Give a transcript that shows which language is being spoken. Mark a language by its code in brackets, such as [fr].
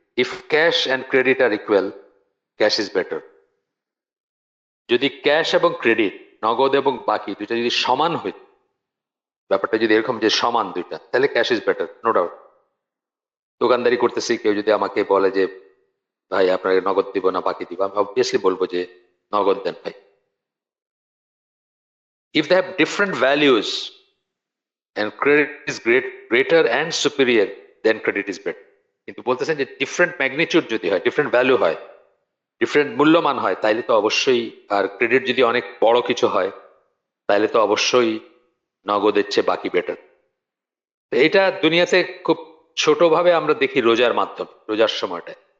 [en] If cash and credit are equal, cash is better. [bn] যদি cash এবং credit, নগদ এবং বাকি দুইটা যদি সমান হইত, ব্যাপারটা যদি এরকম যে সমান দুইটা, তাহলে [en] Cash is better, no doubt. [bn] দোকানদারি করতেছি, কেউ যদি আমাকে বলে যে ভাই আপনাকে নগদ দিব না বাকি দিব, আমি অবভিয়াসলি বলবো যে নগদ দেন ভাই। [en] If they have different values and credit is greater and superior, then credit is better. [bn] কিন্তু বলতেছেন যে ডিফারেন্ট ম্যাগনিটিউড যদি হয়, ডিফারেন্ট ভ্যালু হয়, ডিফারেন্ট মূল্যমান হয়, তাইলে তো অবশ্যই, আর ক্রেডিট যদি অনেক বড় কিছু হয়, তাইলে তো অবশ্যই নগদের চেয়ে বাকি বেটার। এটা দুনিয়াতে খুব ছোটভাবে আমরা দেখি রোজার মাধ্যমে, রোজার সময়টায়।